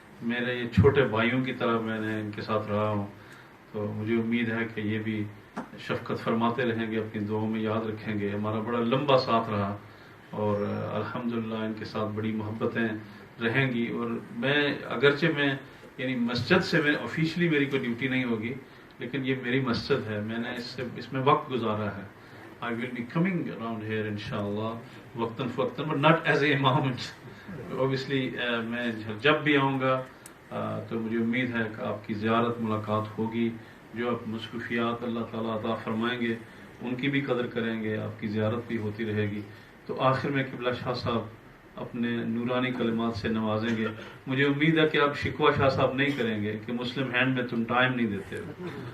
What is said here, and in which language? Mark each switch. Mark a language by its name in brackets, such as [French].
[Urdu] میرے یہ چھوٹے بھائیوں کی طرح میں نے ان کے ساتھ رہا ہوں, تو مجھے امید ہے کہ یہ بھی شفقت فرماتے رہیں گے, اپنی دعاؤں میں یاد رکھیں گے. ہمارا بڑا لمبا ساتھ رہا اور الحمدللہ ان کے ساتھ بڑی محبتیں رہیں گی. اور میں اگرچہ میں یعنی مسجد سے میں آفیشلی میری کوئی ڈیوٹی نہیں ہوگی, لیکن یہ میری مسجد ہے, میں نے اس میں وقت گزارا ہے. [English] I will be coming around here inshallah [Urdu] وقتاً فوقتاً, [English] but not as a imam. [Urdu] Obviously میں جب بھی آؤں گا تو مجھے امید ہے کہ آپ کی زیارت ملاقات ہوگی. جو آپ مصروفیات اللہ تعالیٰ عطا فرمائیں گے ان کی بھی قدر کریں گے, آپ کی زیارت بھی ہوتی رہے گی. تو آخر میں قبلہ شاہ صاحب اپنے نورانی کلمات سے نوازیں گے. مجھے امید ہے کہ آپ شکوہ شاہ صاحب نہیں کریں گے کہ مسلم ہینڈ میں تم ٹائم نہیں دیتے ہو.